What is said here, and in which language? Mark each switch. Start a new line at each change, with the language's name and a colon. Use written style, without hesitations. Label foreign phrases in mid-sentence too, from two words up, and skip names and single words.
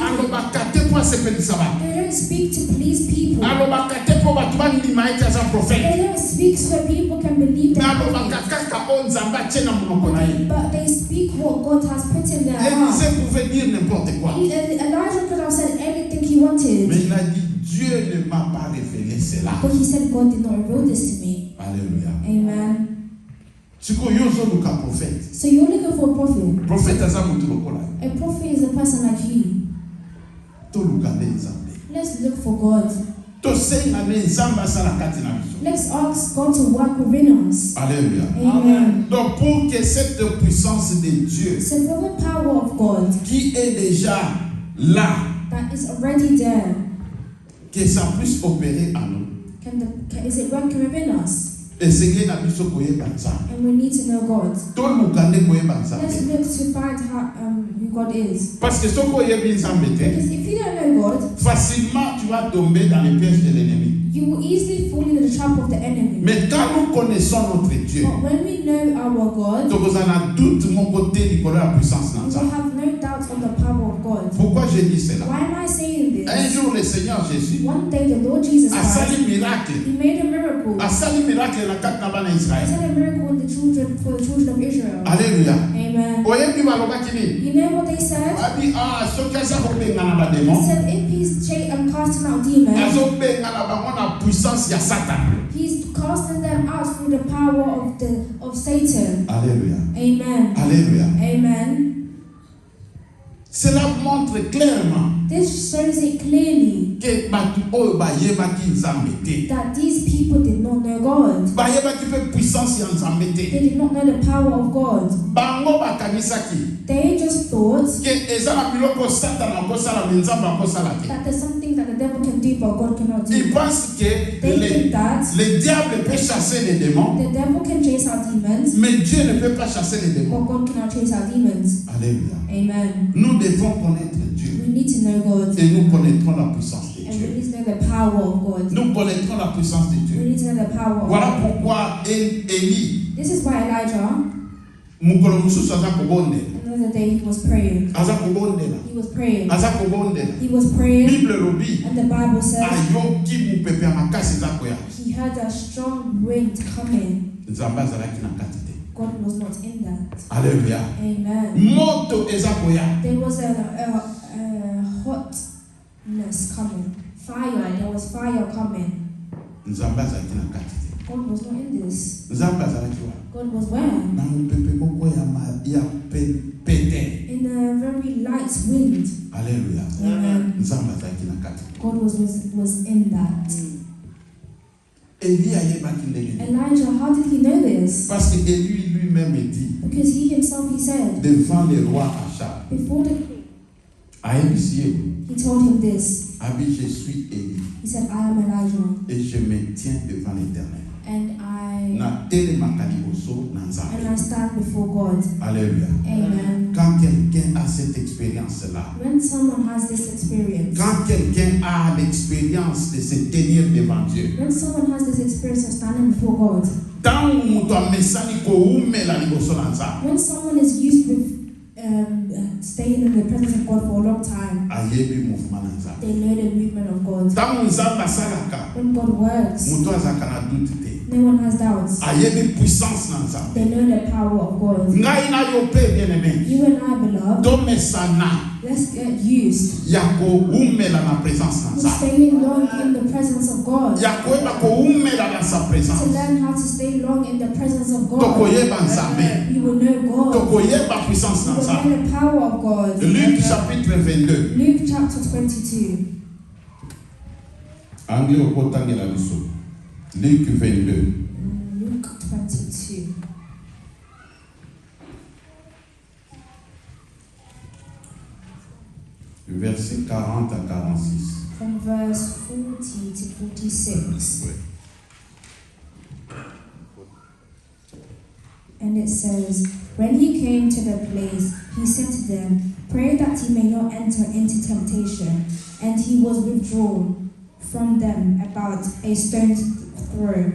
Lingala: Alobaka te mpo asepelisa bato.
English: They don't speak to please people.
Lingala: Alobaka te mpo bato bandima ete aza prophète.
English: They don't speak so people can believe
Lingala: Me
English: them.
Lingala: alobaka kaka oyo nzambe atie na monoko na ye.
English: But they speak what God has put in their heart.
French: Élisée pouvait dire n'importe quoi.
English: Elijah could have said anything he wanted.
French: Mais il a dit, Dieu ne m'a pas révélé cela.
English: But he said, God did not reveal this to me.
French: Alléluia.
English: Amen.
Lingala: Siko yozo luka prophète.
English: So you're looking for a prophet.
Lingala: Prophète aza mutu lokola.
English: A prophet is a person like you.
Lingala: To luka de nzambe.
English: Let's look for God.
Lingala: To senga ne nzamba sala kati na biso.
English: Let's ask God to work within us.
Lingala: Alléluia.
English: Amen.
French: Donc pour que cette puissance de Dieu
English: So for the power of God
French: qui est déjà là,
English: that is already there,
French: que ça puisse opérer en nous.
English: is it working within us?
Lingala: Essayez na biso koyeba nzambe.
English: And we need to know God.
Lingala: To luka nde koyeba
English: Let's
Lingala: nzambe.
English: look to find who God is.
French: Parce que
Lingala: soko oyebi nzambe te,
English: Because if you don't know God,
French: facilement tu vas tomber dans les pièges de l'ennemi.
English: you will easily fall into the trap of the enemy.
French: Mais quand nous connaissons notre Dieu,
English: But when we know our God,
French: donc vous en avez doute mon côté du la puissance
English: we
French: dans
English: will
French: ça.
English: have no doubt on the power of God.
French: Pourquoi je dis cela?
English: Why am I saying
French: Un
English: this?
French: jour le Seigneur Jésus
English: One day the Lord Jesus
French: a
English: Christ,
Lingala: sali miracle.
English: He made a miracle.
Lingala: A sali miracle na kati na bana
English: He
Lingala: Israël.
English: said a miracle for the children of Israel.
Lingala: Alléluia.
English: Amen.
Lingala: Oyebi balobaki nini?
English: You know what they said?
Lingala: Abi soki aza kobenga na
English: He
Lingala: bademon,
English: said if he's casting out demons,
Lingala: azobenga na bango na puissance ya Satan.
English: he's casting them out through the power of Satan.
Lingala: Alléluia.
English: Amen.
Lingala: Alléluia.
English: Amen.
French: Cela montre clairement
English: This shows it clearly
Lingala: que batu oyo bayebaki nzambe te.
English: that these people did not know God.
Lingala: Bayebaki pe puissance ya nzambe
English: They
Lingala: te.
English: did not know the power of God.
Lingala: Bango bakanisaki
English: They just thought
Lingala: ke eza na biloko Satan akosala me nzambe akosala te.
English: that there's something that the devil can do but God cannot
French: Ils
English: do.
French: pensent que
English: They think that
French: le diable peut chasser les démons,
English: the devil can chase out demons
French: mais Dieu ne peut pas chasser les démons.
English: but God cannot chase out demons.
French: Alléluia.
English: Amen.
French: Nous devons connaître Dieu
English: We need to know God
French: et nous connaîtrons la puissance de
English: and we
French: Dieu.
English: need to know the power of God.
French: Nous connaîtrons la puissance de
English: We
French: Dieu.
English: need to know the power of
French: Voilà
English: God.
French: pourquoi Élie,
English: This is why Elijah,
Lingala: mukolo mususu aza kobondela,
English: another day he was praying.
Lingala: aza kobondela,
English: He was praying.
Lingala: aza kobondela.
English: He was praying
Lingala: Bible lobi
English: and the Bible says
Lingala: ayoki mupepe ya makasi eza koya.
English: he heard a strong wind coming.
Lingala: Nzambe azalaki na kati te.
English: God was not in that.
Lingala: Alléluia.
English: Amen.
Lingala: Moto eza koya.
English: There was a hotness coming. Fire. There was fire coming.
Lingala: Nzambe azalaki na kati te.
English: God was not in this.
Lingala: Nzambe azalaki wa.
English: God was where?
Lingala: Na mupepe moko ya pete.
English: In a very light wind.
Lingala: Alléluia.
English: Amen.
Lingala: Nzambe azalaki na kati.
English: God was in that.
Lingala: Élie ayebaki ndenge nini?
English: Elijah, how did he know this?
French: Parce que Élie lui-même dit
English: Because he himself, he said,
French: devant le roi Achab,
English: before the king,
Lingala: ayebisi ye,
English: he told him this.
French: abi je suis Élie
English: He said, I am Elijah,
French: et je me tiens devant l'Éternel.
English: and I
Lingala: Natelemaka liboso na Nzambe.
English: stand before God.
Lingala: Alléluia.
English: Amen.
French: Quand quelqu'un a cette expérience-là,
English: When someone has this experience,
French: quand quelqu'un a l'expérience de se tenir devant Dieu,
English: when someone has this experience of standing before God,
Lingala: ntango moto amesani koumela liboso na Nzambe,
English: when someone is used with staying in the presence of God for a long time,
Lingala: ayebi mouvement na Nzambe.
English: they know the movement of God.
Lingala: Ntango Nzambe asalaka,
English: When God works,
Lingala: moto azalaka na doute te.
English: no one has doubts.
Lingala: Ayebi puissance na Nzambe.
English: They know the power of God.
Lingala: Ngai na yo pe bien-aimé,
English: You and I, beloved,
Lingala: tomesana
English: let's get used
Lingala: ya koumela na présence na
English: to
Lingala: Nzambe,
English: staying long in the presence of God.
Lingala: ya koyeba koumela na sa
English: To
Lingala: présence,
English: learn how to stay long in the presence of God.
Lingala: tokoyeba Nzambe,
English: You will know God.
Lingala: tokoyeba puissance
English: You
Lingala: na
English: will
Lingala: Nzambe.
English: know the power of God.
French: Luc chapitre 22.
English: Luke chapter 22.
Lingala: Anglais okotangela biso.
French: Luc 22.
English: Luke 22.
French: Verset 40 à 46.
English: From verse 40 to 46.
French: Ouais.
English: And it says, when he came to the place, he said to them, pray that ye may not enter into temptation. And he was withdrawn from them about a stone's throw.